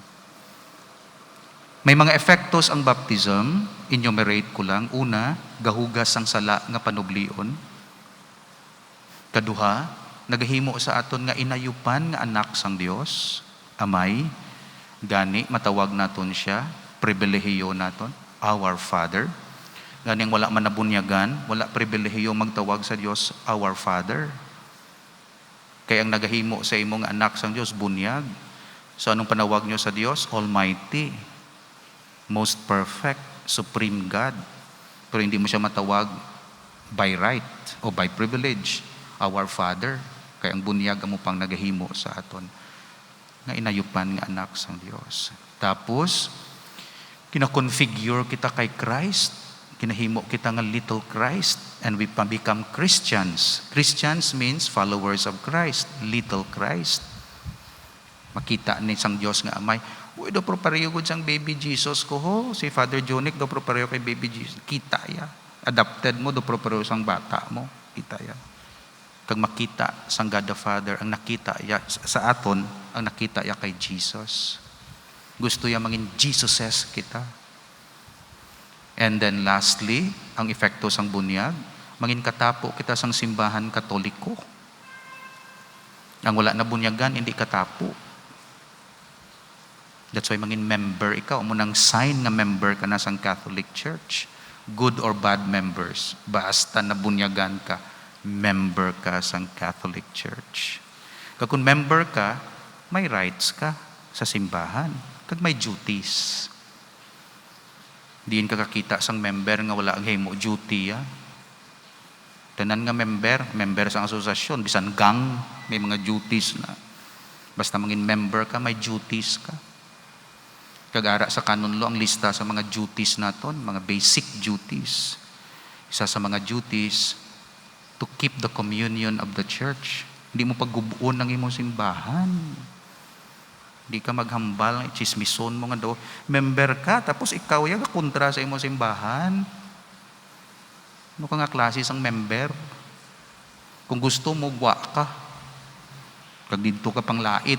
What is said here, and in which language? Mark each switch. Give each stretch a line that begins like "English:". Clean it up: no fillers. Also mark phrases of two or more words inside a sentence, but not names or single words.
Hiligaynon: May mga epektos ang baptism, enumerate ko lang. Una, gahugas ang sala nga panublion. Kaduha, nagahimo sa aton nga inayupan nga anak sang Dios, amay, gani matawag naton siya, pribilehiyo naton,
English: our Father.
Hiligaynon: Ganing wala man nabunyagan, wala pribilehiyo magtawag sa Dios,
English: our Father.
Hiligaynon: Kaya ang nagahimo sa imong anak sang Dios, bunyag. So anong panawag nyo sa Dios?
English: Almighty, most perfect, supreme God.
Hiligaynon: Pero hindi mo siya matawag
English: by right
Hiligaynon: o
English: by privilege, our Father.
Hiligaynon: Kaya ang bunyag mo pang nagahimo sa aton nga inayupan nga anak sang Dios. Tapos kina-configure kita kay Christ, kinahimo kita nga
English: little Christ, and we become Christians. Christians means followers of Christ, little Christ.
Hiligaynon: Makita ni sang Dios nga amay, uy, do pro pareho gud sang baby Jesus ko ho, si Father Jonic do pro pareho kay baby Jesus. Kita ya. Adopted mo do pro pareho sang bata mo. Kita ya. Kag makita sang God the Father, ang nakita ya sa aton, ang nakita ya kay Jesus. Gusto ya mangin Jesuses kita.
English: And then lastly,
Hiligaynon: ang epekto sang bunyag, mangin katapo kita sang simbahan Katoliko. Ang wala na bunyagan, hindi katapo.
English: That's why
Hiligaynon: mangin member ikaw. Munang sign nga member ka na sang Catholic Church.
English: Good or bad members.
Hiligaynon: Basta nabunyagan ka, member ka sang Catholic Church. Kung member ka, may rights ka sa simbahan. Kag may duties. Diin ka kakita sang member nga wala ang himo duty. Tanan nga member sang asosasyon, bisan gang, may mga duties na. Basta mangin member ka, may duties ka. Kagara sa
English: canon law
Hiligaynon: ang lista sa mga duties naton, mga
English: basic duties. Isa sa mga duties, to keep the communion of the church.
Hiligaynon: Hindi mo paggubuon ng imong simbahan. Hindi ka maghambal, chismison mo nga daw. Member ka, tapos ikaw yung kontra sa imong simbahan. Ano ka nga klase sang member? Kung gusto mo, gwa ka. Kag dito ka pang lait.